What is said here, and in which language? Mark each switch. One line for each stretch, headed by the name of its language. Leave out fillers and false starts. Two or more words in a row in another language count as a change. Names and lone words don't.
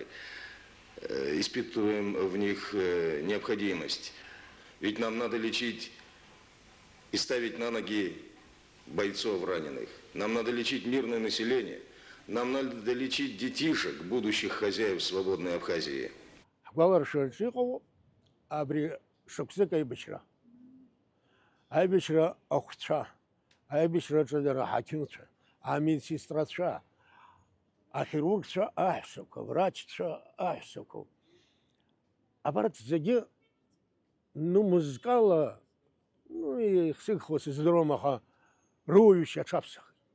Russian: Испытываем в них необходимость. Ведь нам надо лечить и ставить на ноги бойцов раненых. Нам надо лечить мирное население. Нам надо лечить детишек, будущих хозяев свободной Абхазии.
Abkhazian: Абри шықәсык аибашьра. Аибашьра ахәцәа, аибашьраҿы дара аҳақьымцәа, амедсестрацәа, ахирургцәа аҳәсақәа, врачцәа аҳәсақәа. Абарҭ зегьы музыкала, ихсыгхуа сыздыруам, аха рыуаҩшьа аҽаԥсахит.